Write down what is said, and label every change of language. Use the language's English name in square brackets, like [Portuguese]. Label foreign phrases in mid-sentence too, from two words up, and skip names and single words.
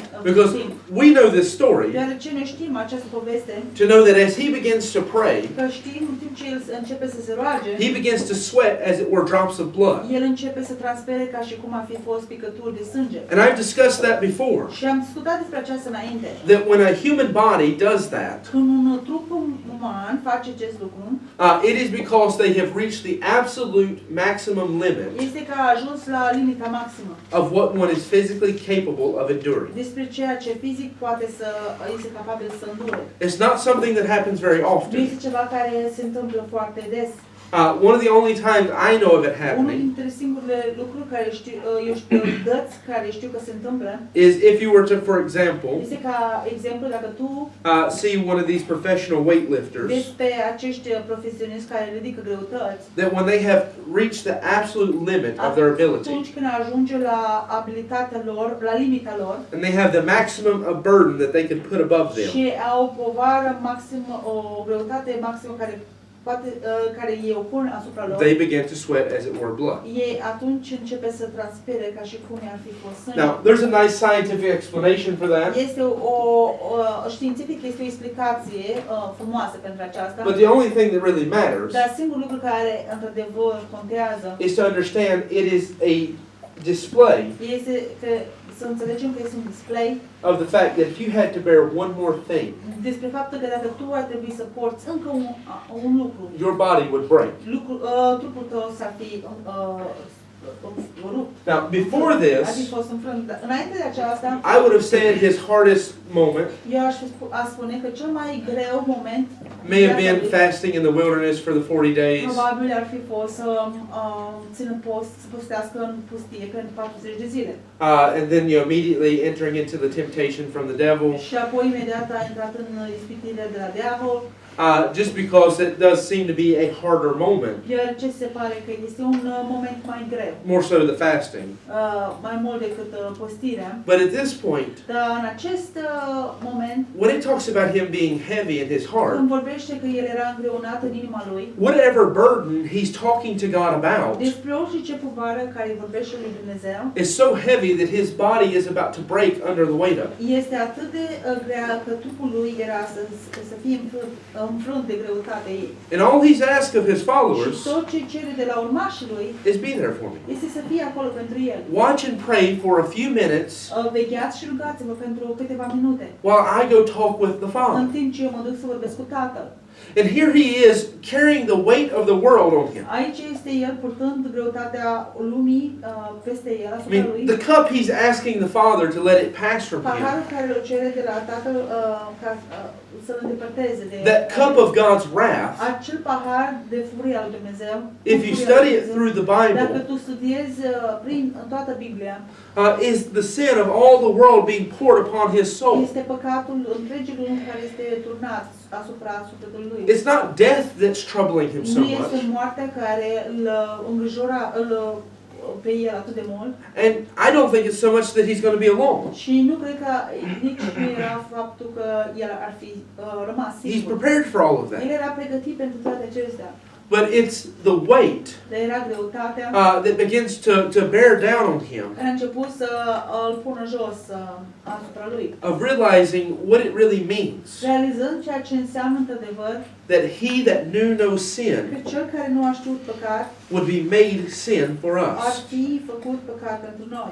[English] Because we know this story [Romanian] Deoarece noi știm această poveste, [English] to know that as he begins to pray, [Romanian] că știm în timp ce el începe să se roage, [English] he begins to sweat as it were drops of blood. [Romanian] el începe să transpere ca și cum ar fi fost picături de sânge. [English] And I've discussed that before. [Romanian] Și am discutat despre aceasta înainte. [English] That when a human body does that, [Romanian] Când un trup uman face acest lucru, [English] it is because they have reached the absolute maximum limit [Romanian] este că a ajuns la limita maximă [English] of what one is physically capable of enduring. [Romanian] despre ceea ce fizic poate să este capabil să îndure. [English] It's not something that happens very [Romanian] Nu [English] often. [Romanian] este ceva care se întâmplă foarte des. [English] One of the only times I know of it [Romanian] Unul [English] happening [Romanian] dintre singurele lucruri care știu, eu știu, dăți care știu că se întâmplă, [English] is if you were to, for example, [Romanian] este ca exemplu dacă tu [English] see one of these professional weightlifters, [Romanian] vezi pe acești profesioniști care ridică greutăți, [English] that when they have reached the absolute limit of their ability, [Romanian] atunci când ajunge la abilitatea lor, la limita lor, [English] and they have the maximum of burden that they can put above them, [Romanian] și au o povară maximă, o greutate maximă care ei o pun asupra lor, [English] they begin to sweat as it were blood. [Romanian] ei atunci începe să transpire ca și cum ar fi fost sânge. [English] Now, there's a nice scientific explanation for that. [Romanian] Este științific, este o explicație frumoasă pentru aceasta. [English] But the only thing that really matters [Romanian] Dar singurul lucru care într-adevăr contează [English] is to understand it is a display [Romanian] este că să înțelegem că este un display [English] of the fact that if you had to bear one more thing, [Romanian] despre faptul că dacă tu ar trebui să porți încă un lucru, [English] your body would break. [Romanian] trupul tău s-ar fi rupt. [English] Now, before this, [Romanian] Ar fi fost înfrânt. Înainte de aceasta, [English] I would have said his hardest moment [Romanian] eu aș spune că cel mai greu moment [English] may have been fasting in the wilderness for the 40 days, [Romanian] probabil ar fi fost să țină post, să postească în pustie pentru 40 de zile. [English] and then immediately entering into the temptation from the devil, [Romanian] Și apoi imediat a intrat în ispitire de la diavol. [English] just because it does seem to be a harder moment, [Romanian] Deoarece se pare că este un moment mai greu, [English] more so the fasting. [Romanian] mai mult decât postirea. [English] But at this point, [Romanian] Dar în acest moment, [English] when it talks about him being heavy in his heart, [Romanian] când vorbește că el era îngreunat în inima lui, [English] whatever burden he's talking to God about [Romanian] despre orice ce povară care vorbește lui Dumnezeu, [English] is so heavy that his body is about to break under the weight of it. [Romanian] este atât de grea că trupul lui era să fie înfrânt de greutatea ei. [English] And all he's asked of his followers [Romanian] Și tot ce cere de la urmașii lui [English] is be there for me. [Romanian] este să fie acolo pentru el. [English] Watch and pray for a few minutes [Romanian] Vegheați și rugați-vă pentru câteva minute, [English] while I go talk with the [Romanian] în [English] Father. [Romanian] timp ce eu mă duc să vorbesc cu Tatăl. [English] And here he is carrying the weight of the world on him. [Romanian] Aici este el purtând greutatea lumii peste el, [English] I [Romanian] asupra [English] mean, [Romanian] lui. [English] the cup he's asking the Father to let it pass from him. [Romanian] Paharul care îl cere de la Tatăl ca să-l îndepărteze de [English] That cup of God's wrath, [Romanian] acel pahar de furie al lui Dumnezeu. [English] if you study it through the [Romanian] Dacă [English] Bible, [Romanian] tu studiezi în toată Biblia, [English] is the sin of all the world being poured upon his soul. [Romanian] este păcatul întregii lumi care este turnat asupra sufletului lui. [English] It's not death that's troubling him so [Romanian] Nu este [English] much. [Romanian] moartea care îl îngrijora pe el atât de mult. [English] And I don't think it's so much that he's going to be alone. [Romanian] Și nu cred că nici nu era faptul că el ar fi rămas [English] He's [Romanian] singur. [English] prepared for all of [Romanian] El [English] that. [Romanian] era pregătit pentru toate acestea. [English] But it's the weight [Romanian] Dar era greutatea [English] that begins to bear down on him. [Romanian] care a început să îl pună jos asupra lui. [English] Of realizing what it really means. [Romanian] Realizând ceea ce înseamnă într-adevăr [English] That he that knew no sin [Romanian] că cel care nu a știut păcat [English] would be made sin for [Romanian] ar [English] us. [Romanian] fi făcut păcat pentru noi.